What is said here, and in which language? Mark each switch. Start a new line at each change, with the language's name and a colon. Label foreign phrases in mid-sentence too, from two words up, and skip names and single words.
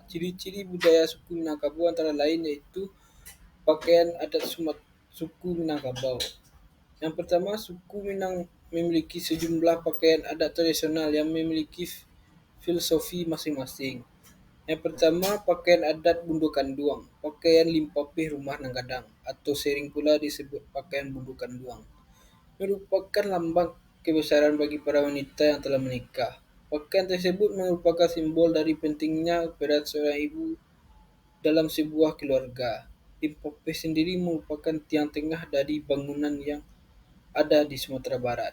Indonesian: Ciri-ciri budaya suku Minangkabau antara lain yaitu pakaian adat suku Minangkabau. Yang pertama, suku Minang memiliki sejumlah pakaian adat tradisional yang memiliki filosofi masing-masing. Yang pertama, pakaian adat Bundo Kanduang, pakaian limpapih rumah Nanggadang, atau sering pula disebut pakaian Bundo Kanduang, merupakan lambang kebesaran bagi para wanita yang telah menikah. Pakaian tersebut merupakan simbol dari pentingnya peran seorang ibu dalam sebuah keluarga. Limpopo sendiri merupakan tiang tengah dari bangunan yang ada di Sumatera Barat.